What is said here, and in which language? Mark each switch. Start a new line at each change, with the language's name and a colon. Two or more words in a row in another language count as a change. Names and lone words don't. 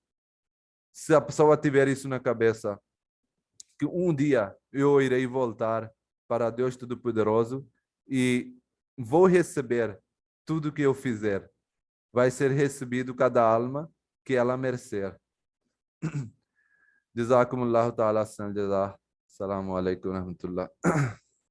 Portuguese: Se a pessoa tiver isso na cabeça, que um dia eu irei voltar para Deus Todo-Poderoso e vou receber tudo que eu fizer. Vai ser recebido cada alma que ela merecer.
Arabic: جزاكم الله تعالى سن جزاء السلام عليكم ورحمة الله.